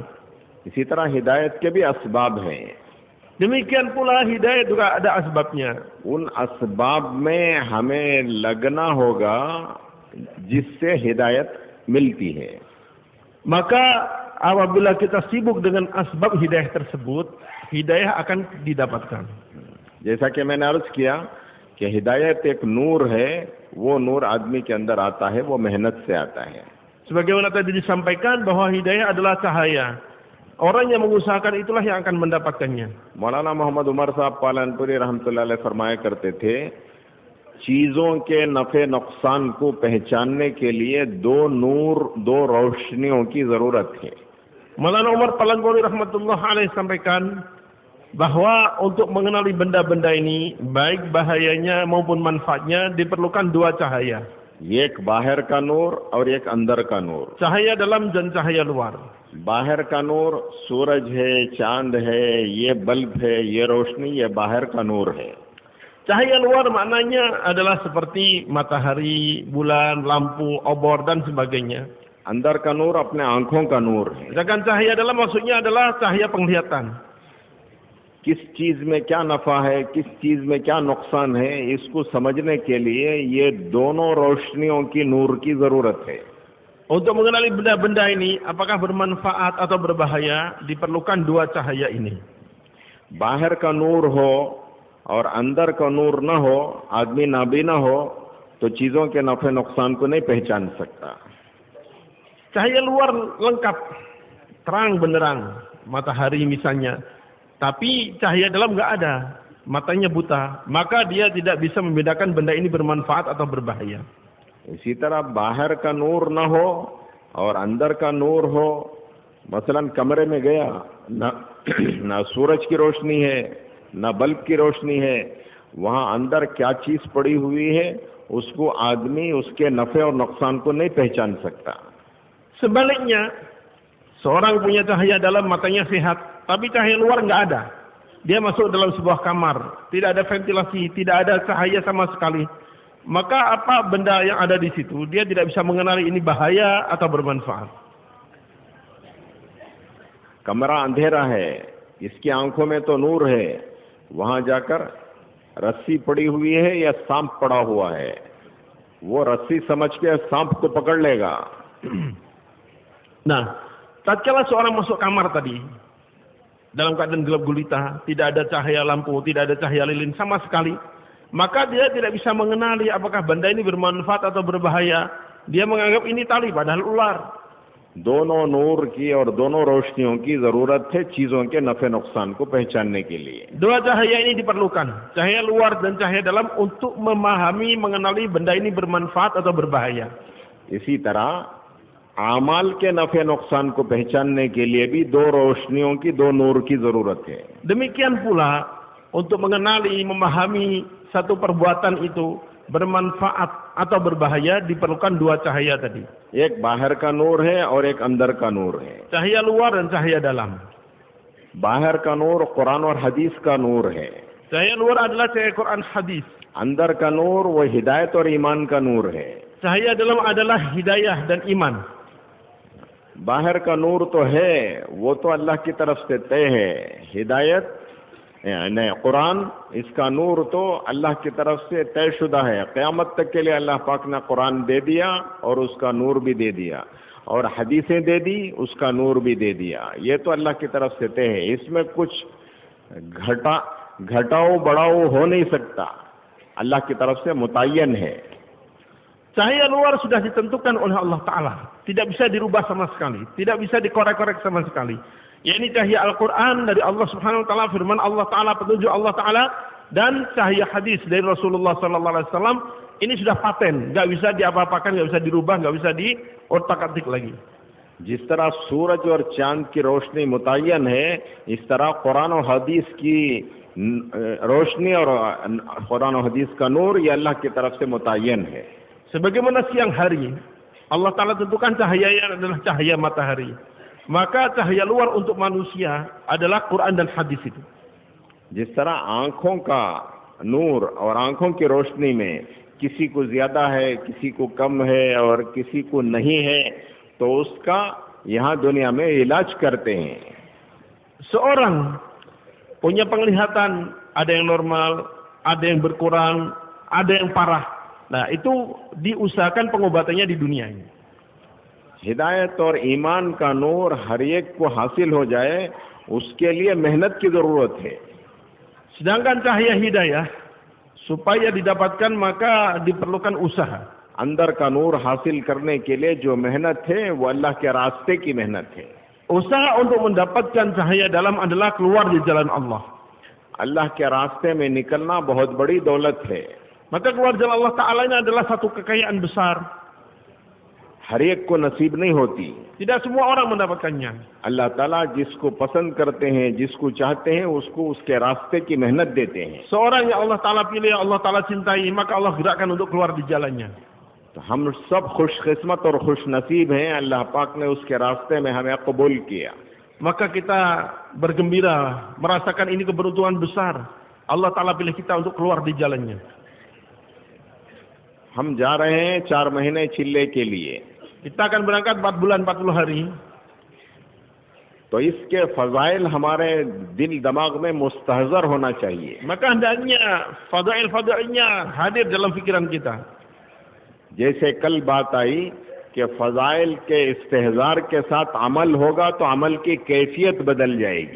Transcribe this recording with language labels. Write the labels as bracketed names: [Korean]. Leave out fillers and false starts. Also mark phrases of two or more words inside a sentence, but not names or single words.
[Hindi] इसी तरह हिदायत के भी असबाब हैं। [Indonesian] Demikian pula hidayah juga ada asbabnya. [Hindi] उन असबाब में हमें लगना होगा जिससे हिदायत मिलती है। [Indonesian] Maka apabila kita sibuk dengan asbab hidayah tersebut, hidayah akan didapatkan. [Hindi] जैसा कि मैंने अर्ज किया कि हिदायत एक नूर है, वो नूर आदमी के अंदर आता है, वो मेहनत से आता है। [Indonesian] Sebagaimana tadi disampaikan bahwa hidayah adalah cahaya. Orang yang mengusahakan itulah yang akan mendapatkannya. [Hindi] मौलाना मोहम्मद उमर साहब पालनपुरी [Arabic] رحمة الله عليه [Hindi] फरमाया करते थे, चीज़ों के नफ़े नुकसान को पहचानने के लिए दो नूर, दो रोशनियों की ज़रूरत है। [Indonesian] Maulana Umar Palangpuri [Arabic] رحمة الله عليه [Indonesian] sampaikan bahwa untuk mengenali benda-benda ini, baik bahayanya maupun manfaatnya, diperlukan dua cahaya. [Hindi] एक बाहर का नूर और एक अंदर का नूर। [Indonesian] Cahaya dalam dan cahaya luar. [Hindi] बाहर का नूर सूरज है, चांद है, ये बल्ब है, ये रोशनी, ये बाहर का नूर है। [Indonesian] Cahaya luar maknanya adalah seperti matahari, bulan, lampu, obor dan sebagainya. [Hindi] अंदर का नूर अपने आंखों का नूर है। [Indonesian] Sedangkan cahaya dalam maksudnya adalah cahaya penglihatan. [Hindi] किस चीज में क्या नफा है, किस चीज में क्या नुकसान है, इसको समझने के लिए ये दोनों रोशनियों की नूर की जरूरत है। [Indonesian] Untuk mengenali benda-benda ini, apakah bermanfaat atau berbahaya, diperlukan dua cahaya ini. [Hindi] बाहर का नूर हो और अंदर का नूर न हो, आदमी नाबीना हो, तो चीजों के नफे नुकसान को नहीं पहचान सकता। [Indonesian] Cahaya luar lengkap, terang benderang, matahari misalnya. Tapi cahaya dalam nggak ada, matanya buta. Maka dia tidak bisa membedakan benda ini bermanfaat atau berbahaya. [Hindi] इसी तरह बाहर का नूर न हो और अंदर का नूर हो, मसलन कमरे में गया, ना सूरज की रोशनी है, ना बल्ब की रोशनी है, वहाँ अंदर क्या चीज पड़ी हुई है, उसको आदमी उसके नफे और नुकसान को नहीं पहचान सकता। [Indonesian] Sebaliknya, seorang punya cahaya dalam, matanya sehat, tapi cahaya luar nggak ada. Dia masuk dalam sebuah kamar, tidak ada ventilasi, tidak ada cahaya sama sekali. Maka apa benda yang ada di situ, dia tidak bisa mengenali ini bahaya atau bermanfaat. [Hindi] कमरा अंधेरा है, इसकी आंखों में तो नूर है, वहां जाकर रस्सी पड़ी हुई है या सांप पड़ा हुआ है, वो रस्सी समझ के सांप को पकड़ लेगा। [Indonesian] Nah, tatkala seorang masuk kamar tadi, dalam keadaan gelap gulita, tidak ada cahaya lampu, tidak ada cahaya lilin sama sekali, maka dia tidak bisa mengenali apakah benda ini bermanfaat atau berbahaya. Dia menganggap ini tali, padahal ular. [Hindi] दोनों नूर की और दोनों रोशनियों की जरूरत है चीजों के नफे नुकसान को पहचानने के लिए। [Indonesian] Dua cahaya ini diperlukan, cahaya luar dan cahaya dalam, untuk memahami, mengenali benda ini bermanfaat atau berbahaya. [Hindi] इसी तरह आमाल के नफे नुकसान को पहचानने के लिए भी दो रोशनियों की, दो नूर की जरूरत है। [Indonesian] Demikian pula untuk mengenali, memahami satu perbuatan itu bermanfaat atau berbahaya, diperlukan dua cahaya tadi. [Hindi] एक बाहर का नूर है और एक अंदर का नूर है। [Indonesian] Cahaya luar dan cahaya dalam. [Hindi] बाहर का नूर कुरान और हदीस का नूर है। [Indonesian] Cahaya luar adalah cahaya Quran hadis. [Hindi] अंदर का नूर वो हिदायत और ईमान का नूर है। [Indonesian] Cahaya dalam adalah hidayah dan iman. [Hindi] बाहर का नूर तो है, वो तो अल्लाह की तरफ से तय है। हिदायत नहीं, कुरान, इसका नूर तो अल्लाह की तरफ से तयशुदा है। क़यामत तक के लिए अल्लाह पाक ने कुरान दे दिया और उसका नूर भी दे दिया, और हदीसें दे दी, उसका नूर भी दे दिया। ये तो अल्लाह की तरफ से तय है, इसमें कुछ घटाओ बढ़ाओ हो नहीं सकता, अल्लाह की तरफ से मुतय्यन है। [Indonesian] Cahaya luar sudah ditentukan oleh Allah Ta'ala, tidak bisa dirubah sama sekali, tidak bisa dikorek-korek sama sekali. Ya, ini cahaya Al-Quran dari Allah [Arabic] سبحانه وتعالى, [Indonesian] firman Allah Ta'ala, petunjuk Allah Ta'ala, dan cahaya hadis dari Rasulullah [Arabic] صلى الله عليه وسلم. [Indonesian] Ini sudah paten, nggak bisa diapa-apakan, nggak bisa dirubah, nggak bisa diotak-atik lagi. [Hindi] जिस तरह सूरज और चांद की रोशनी मुतय्यन है, इस तरह कुरान और हदीस की रोशनी और कुरान और हदीस का नूर ये अल्लाह की तरफ से मुतय्यन है। [Indonesian] Sebagaimana siang hari, Allah Ta'ala tentukan cahayanya adalah cahaya matahari. Maka cahaya luar untuk manusia adalah Quran dan hadis itu. [Hindi] जिस तरह आंखों का नूर और आंखों की रोशनी में किसी को ज्यादा है, किसी को कम है और किसी को नहीं है, तो उसका यहाँ दुनिया में इलाज करते हैं। [Indonesian] Seorang punya penglihatan, ada yang normal, ada yang berkurang, ada yang parah. Nah, itu diusahakan pengobatannya di dunia ini. [Hindi] हिदायत और ईमान का नूर हर एक को हासिल हो जाए, उसके लिए मेहनत की जरूरत है। [Indonesian] Sedangkan cahaya hidayah supaya didapatkan maka diperlukan usaha. [Hindi] अंदर का नूर हासिल करने के लिए जो मेहनत है वो अल्लाह के रास्ते की मेहनत है। [Indonesian] Usaha untuk mendapatkan cahaya dalam adalah keluar di jalan Allah. [Hindi] अल्लाह के रास्ते में निकलना बहुत बड़ी दौलत है। [Indonesian] Maka keluar jalan Allah Ta'ala ini adalah satu kekayaan besar. [Hindi] हर एक को नसीब नहीं होती। [Indonesian] Tidak semua orang mendapatkannya. [Hindi] अल्लाह ताला जिसको पसंद करते हैं, जिसको चाहते हैं, उसको उसके रास्ते की मेहनत देते हैं। [Indonesian] Seorang yang Allah Ta'ala pilih, Allah Ta'ala cintai, maka Allah gerakkan untuk keluar di jalannya. [Hindi] तो हम सब खुशकिस्मत और खुश नसीब हैं, अल्लाह पाक ने उसके रास्ते में हमें कबूल किया। [Indonesian] Maka kita bergembira, merasakan ini keberuntungan besar. Allah Ta'ala pilih kita untuk keluar di jalannya. [Hindi] हम जा रहे हैं 4 महीने चिल्ले के लिए। [Indonesian] Kita akan berangkat 4 bulan 40 hari. [Hindi] तो इसके फजाइल हमारे दिल दिमाग में मुस्तहज़र होना चाहिए। [Indonesian] Maka hendaknya fadail-fadailnya hadir dalam pikiran kita. [Hindi] जैसे कल बात आई कि फजाइल के इस्तेहज़ार के साथ अमल होगा तो अमल की कैफियत बदल जाएगी।